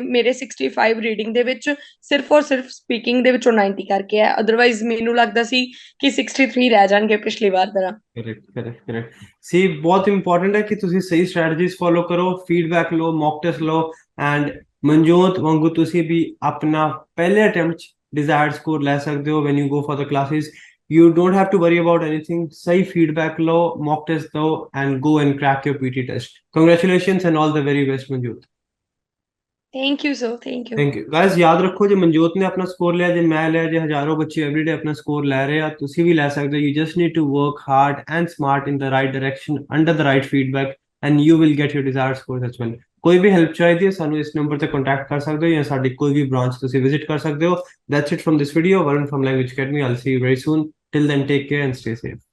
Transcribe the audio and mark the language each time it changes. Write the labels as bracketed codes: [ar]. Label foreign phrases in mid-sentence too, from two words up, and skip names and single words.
[pa] ਮੇਰੇ 65 ਰੀਡਿੰਗ ਦੇ ਵਿੱਚ ਸਿਰਫ ਔਰ ਸਿਰਫ ਸਪੀਕਿੰਗ ਦੇ ਵਿੱਚੋਂ 90 ਕਰਕੇ ਹੈ, ਅਦਰਵਾਈਜ਼ ਮੈਨੂੰ ਲੱਗਦਾ ਸੀ ਕਿ 63 ਰਹਿ ਜਾਣਗੇ ਪਿਛਲੀ ਵਾਰ ਤਰ੍ਹਾਂ। ਕरेक्ट ਸੀ। ਬਹੁਤ ਇੰਪੋਰਟੈਂਟ ਹੈ ਕਿ ਤੁਸੀਂ ਸਹੀ ਸਟ੍ਰੈਟਜੀਜ਼ ਫੋਲੋ ਕਰੋ, ਫੀਡਬੈਕ ਲਓ, [en] mock test [pa] ਲਓ ਐਂਡ ਮਨਜੋਤ ਵਾਂਗੂ ਤੁਸੀਂ ਵੀ ਆਪਣਾ ਪਹਿਲੇ ਅਟੈਂਪਟ 'ਚ [en] desired score [pa] ਲੈ ਸਕਦੇ ਹੋ [en] when you go for the classes. You don't have to worry about anything. [hi] सही feedback लो, [en] mock test दो and go and crack your PT test. Congratulations and all the very best, Manjot. Thank you sir, thank you. Thank you guys. [pa] ਯਾਦ ਰੱਖੋ, ਜੇ ਮਨਜੋਤ ਨੇ ਆਪਣਾ ਸਕੋਰ ਲਿਆ, ਜੇ ਮੈਂ ਲਿਆ, ਜੇ ਹਜ਼ਾਰੋਂ ਬੱਚੇ ਐਵਰੀਡੇ ਆਪਣਾ ਸਕੋਰ ਲੈ ਰਹੇ ਆ, ਤੁਸੀਂ ਵੀ ਲੈ ਸਕਦੇ ਹੋ। [en] You just need to work hard and smart in the right direction under the right feedback and you will get your desired score as well. [pa] ਕੋਈ ਵੀ ਹੈਲਪ ਚਾਹੀਦੀ ਹੈ ਸਾਨੂੰ ਇਸ ਨੰਬਰ ਤੇ ਕੰਟੈਕਟ ਕਰ ਸਕਦੇ ਹੋ ਜਾਂ ਸਾਡੀ ਕੋਈ ਵੀ ਬ੍ਰਾਂਚ ਤੁਸੀਂ ਵਿਜ਼ਿਟ ਕਰ ਸਕਦੇ ਹੋ। [en] That's it from this video. Varun from Language Academy. I'll see you very soon. Till then, take care and stay safe.